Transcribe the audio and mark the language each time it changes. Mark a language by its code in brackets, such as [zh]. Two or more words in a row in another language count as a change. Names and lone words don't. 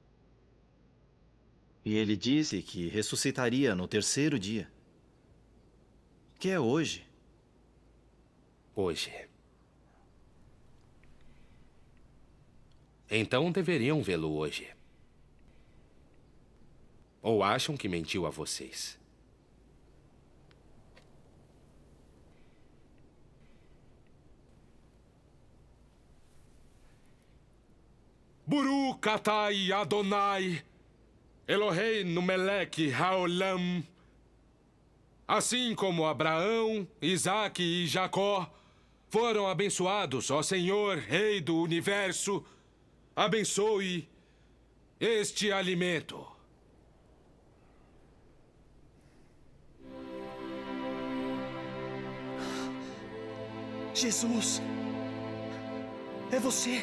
[pt] E ele disse que ressuscitaria no 3º dia. Que é hoje. Hoje. Então deveriam vê-lo hoje. Ou acham que mentiu a vocês? [he] ברוך אתה אדוני, אלוהינו מלך העולם. [pt] Assim como Abraão, Isaque e Jacó foram abençoados, ó Senhor, Rei do Universo, abençoe este alimento. Jesus, é você.